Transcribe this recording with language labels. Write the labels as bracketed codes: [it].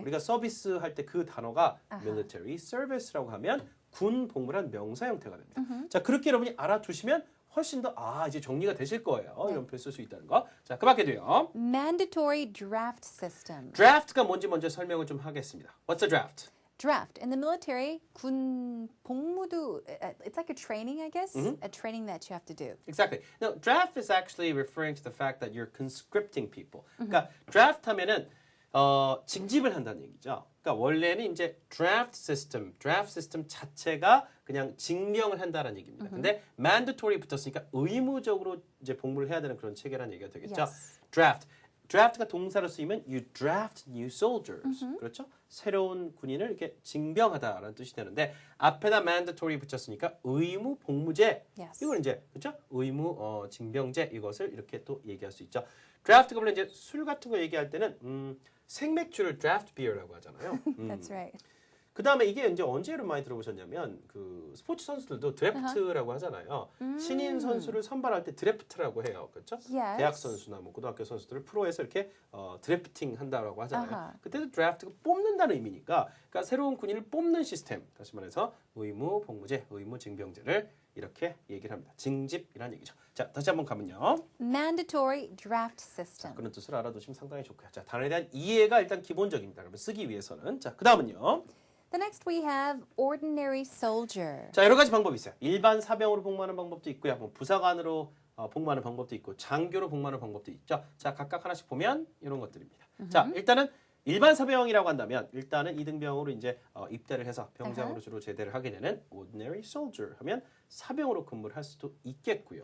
[ko] 우리가 서비스 할 때 그 단어가 [en] military service [ko] 라고 하면 군 복무란 명사 형태가 됩니다. 자, 그렇게 여러분이 알아두시면 훨씬 더 이제 정리가 되실 거예요. 이런 표현 쓸 수 있다는 거. 자, 그 밖에 돼요. [en] Mandatory draft system. [ko] draft가 뭔지 먼저 설명을 좀 하겠습니다. [en] What's a draft? Draft. In the military, [ko] 군 복무도, [en] it's like a training, I guess. A training that you have to do. Exactly. Now, draft is actually referring to the fact that you're conscripting people. [ko] 그러니까 draft 하면은 징집을 한다는 얘기죠. 그러니까 원래는 이제 draft system 자체가 그냥 징령을 한다는 얘기입니다. 근데 mandatory 붙었으니까 의무적으로 이제 복무를 해야 되는 그런 체계라는 얘기가 되겠죠. [en] Yes. [ko] draft가 동사로 쓰이면 [en] you draft new soldiers. [ko] 그렇죠? 새로운 군인을 이렇게 징병하다라는 뜻이 되는데 앞에다 mandatory 붙였으니까 의무 복무제. [en] Yes. [ko] 이걸 이제 그렇죠? 의무 징병제 이것을 이렇게 또 얘기할 수 있죠. draft가 원래 이제 술 같은 거 얘기할 때는 생맥주를 [en] draft beer [ko] 라고 하잖아요. [en] That's right. [ko] 그 다음에 이게 이제 언제 여러분 많이 들어보셨냐면 그 스포츠 선수들도 드래프트라고 하잖아요. 신인 선수를 선발할 때 드래프트라고 해요. 그렇죠? [en] Yes. [ko] 대학 선수나 뭐 고등학교 선수들을 프로에서 이렇게 드래프팅 한다라고 하잖아요. Uh-huh. 그때도 드래프트가 뽑는다는 의미니까 그러니까 새로운 군인을 뽑는 시스템. 다시 말해서 의무 복무제, 의무 징병제를 이렇게 얘기를 합니다. 징집이라는 얘기죠. 자, 다시 한번 가면요. [en] Mandatory draft system. [ko] 그런 뜻을 알아두시면 상당히 좋고요. 자, 단어에 대한 이해가 일단 기본적입니다. 그러면 쓰기 위해서는. 자, 그 다음은요. [en] The next we have ordinary soldier. [ko] 자, 여러 가지 방법이 있어요. 일반 사병으로 복무하는 방법도 있고요. 뭐 부사관으로 복무하는 방법도 있고 장교로 복무하는 방법도 있죠. 자, 각각 하나씩 보면 이런 것들입니다. 자, 일단은 일반 사병이라고 한다면 일단은 이등병으로 이제 입대를 해서 병장으로 주로 제대를 하게 되는 [en] ordinary soldier [ko] 하면 사병으로 근무를 할 수도 있겠고요.